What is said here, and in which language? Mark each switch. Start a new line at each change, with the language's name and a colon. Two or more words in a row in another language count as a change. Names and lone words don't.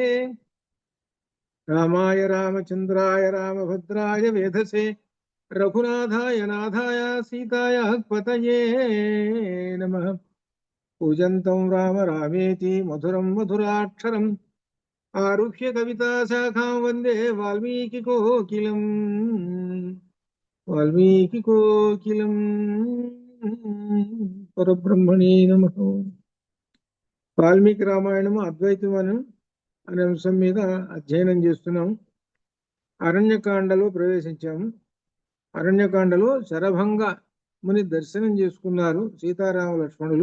Sanskrit: रामाय रामचन्द्राय रामभद्राय वेधसे रघुनाथाय नाथाय सीताय पतये नमः। पूजन्तं राम रामेति मधुरं मधुराक्षरम् आरुह्य कविताशाखां वन्दे वाल्मीकिकोकिलम् वाल्मीकिकोकिलम्। పరబ్రహ్మణే నమః.
Telugu: వాల్మీకి రామాయణము అద్వైతం అనే అంశం మీద అధ్యయనం చేస్తున్నాం. అరణ్యకాండలో ప్రవేశించాము. అరణ్యకాండలో శరభంగ ముని దర్శనం చేసుకున్నారు సీతారామ లక్ష్మణులు.